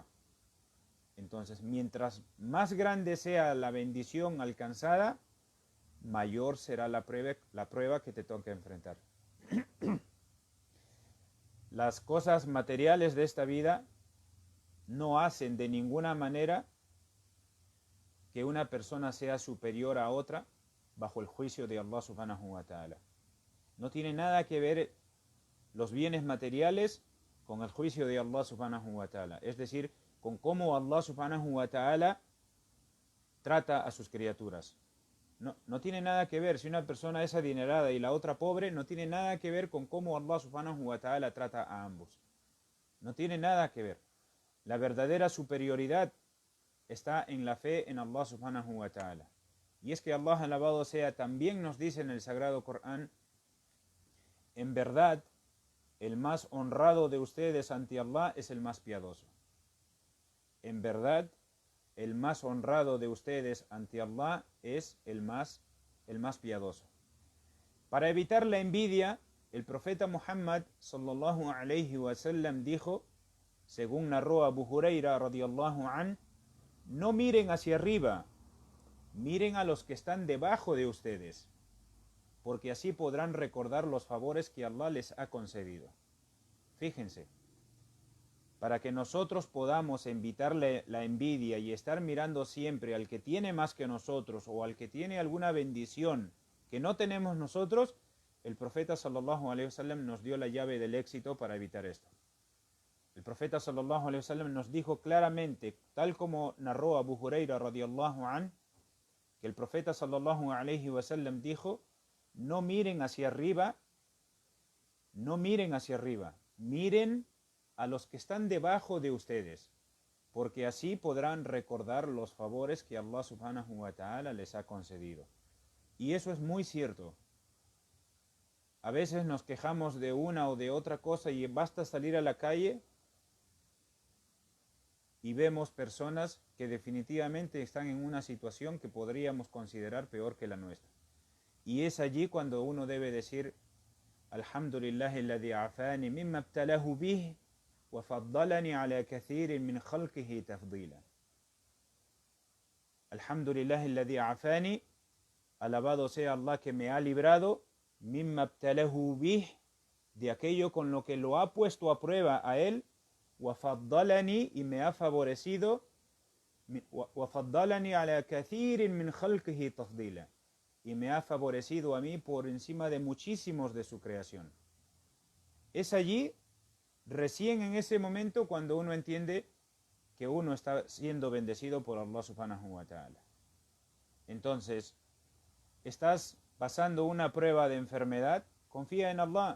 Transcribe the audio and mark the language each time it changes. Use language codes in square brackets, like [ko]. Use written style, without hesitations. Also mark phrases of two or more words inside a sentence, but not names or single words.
[es] Entonces, mientras más grande sea la bendición alcanzada, mayor será la prueba que te toca enfrentar. Las cosas materiales de esta vida no hacen de ninguna manera que una persona sea superior a otra bajo el juicio de [ar] الله سبحانه وتعالى. [es] No tiene nada que ver los bienes materiales con el juicio de [ar] الله سبحانه وتعالى. [es] Es decir, con cómo [ar] الله سبحانه وتعالى [es] trata a sus criaturas. No tiene nada que ver. Si una persona es adinerada y la otra pobre, no tiene nada que ver con cómo [ar] الله سبحانه وتعالى [es] trata a ambos. No tiene nada que ver. La verdadera superioridad está en la fe en [ar] الله سبحانه وتعالى. [es] Y es que Allah, alabado sea, también nos dice en el Sagrado Corán: en verdad, el más honrado de ustedes ante Allah es el más piadoso. En verdad, el más honrado de ustedes ante Allah es el más piadoso. Para evitar la envidia, el profeta Muhammad [ar] صلى الله عليه وسلم [es] dijo, según narró Abu Huraira [ar] رضي الله عن, [es] no miren hacia arriba, miren a los que están debajo de ustedes, porque así podrán recordar los favores que Allah les ha concedido. Fíjense, para que nosotros podamos evitarle la envidia y estar mirando siempre al que tiene más que nosotros o al que tiene alguna bendición que no tenemos nosotros, el profeta [ar] صلى الله عليه وسلم [es] nos dio la llave del éxito para evitar esto. El profeta [ar] صلى الله عليه وسلم [es] nos dijo claramente, tal como narró Abu Huraira [ar] رضي الله عن, [es] que el profeta [ar] صلى الله عليه وسلم [es] dijo, no miren hacia arriba, no miren hacia arriba, miren a los que están debajo de ustedes, porque así podrán recordar los favores que [ar] الله سبحانه وتعالى [es] les ha concedido. Y eso es muy cierto. A veces nos quejamos de una o de otra cosa y basta salir a la calle y vemos personas que definitivamente están en una situación que podríamos considerar peor que la nuestra. Y es allí cuando uno debe decir, [ar] الحمد لله الذي عافاني مما ابتلاه به وفضلني على كثير من خلقه تفضيلا. الحمد لله الذي عافاني, [es] alabado sea Allah que me ha librado, [ar] مما ابتلاه به, [es] de aquello con lo que lo ha puesto a prueba a él, [ar] وفضلني, [es] y me ha favorecido, [ar] وفضلني على كثير من خلقه تفضيلا, [es] y me ha favorecido a mí por encima de muchísimos de su creación. Es allí, recién en ese momento, cuando uno entiende que uno está siendo bendecido por [ar] الله سبحانه وتعالى. [es] Entonces, estás pasando una prueba de enfermedad, confía en Allah.